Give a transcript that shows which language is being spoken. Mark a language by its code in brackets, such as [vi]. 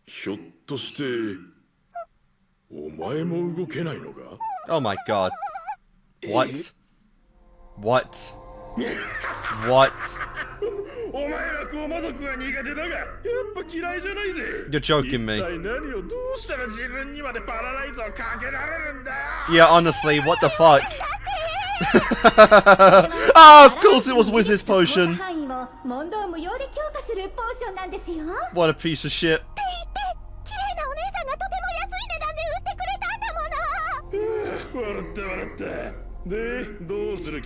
[ja] ひょっとして、お前も動けないのか？ [en] Oh my god. What? What? What? [ja] お前ら高魔族は苦手だが、やっぱ嫌いじゃないぜ。 [en] You're joking me. [ja] 一体何をどうしたら自分にまでパラライズをかけられるんだよ。 [en] Yeah, honestly, what the fuck? Ah, of course it was Wizard's potion. [ja] の問答無用で強化するポーションなんですよ。 [en] What a piece of shit. [ja] って言って綺麗なお姉さんがとても安い値段で売ってくれたんだもの。笑った笑ったでどうする気